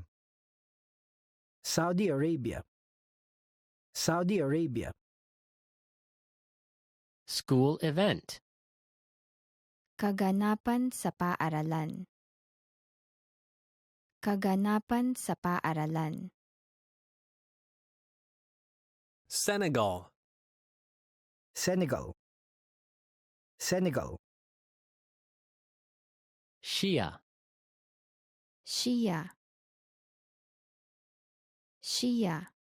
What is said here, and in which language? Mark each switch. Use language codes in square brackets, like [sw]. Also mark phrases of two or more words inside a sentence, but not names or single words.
[en] Saudi Arabia. Saudi Arabia. School event. [tl] Kaganapan sa paaralan. Kaganapan sa paaralan. [en] Senegal. Senegal. Senegal. Shia. Shia. Shia.